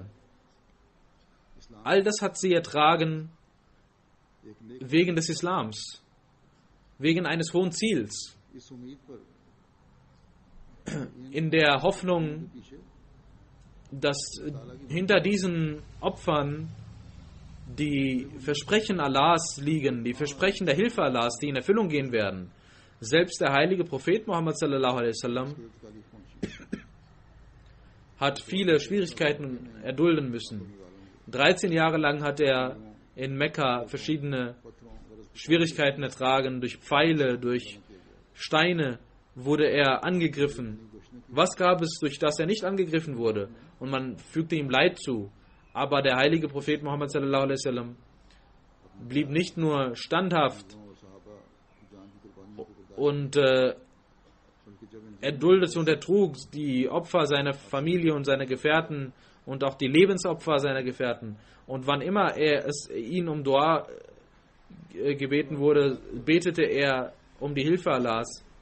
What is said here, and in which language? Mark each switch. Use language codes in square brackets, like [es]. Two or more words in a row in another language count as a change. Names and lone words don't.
[de] All das hat sie ertragen wegen des Islams, wegen eines hohen Ziels, in der Hoffnung, dass hinter diesen Opfern die Versprechen Allahs liegen, die Versprechen der Hilfe Allahs, die in Erfüllung gehen werden. Selbst der heilige Prophet Muhammad [ar] صلى الله عليه وسلم [de] hat viele Schwierigkeiten erdulden müssen. 13 Jahre lang hat er in Mekka verschiedene Schwierigkeiten ertragen. Durch Pfeile, durch Steine wurde er angegriffen. Was gab es, durch das er nicht angegriffen wurde? Und man fügte ihm Leid zu. Aber der heilige Prophet Muhammad [ar] صلى الله عليه وسلم [de] blieb nicht nur standhaft und erduldete und ertrug die Opfer seiner Familie und seiner Gefährten und auch die Lebensopfer seiner Gefährten. Und wann immer ihn um Dua gebeten wurde, betete er um die Hilfe Allahs.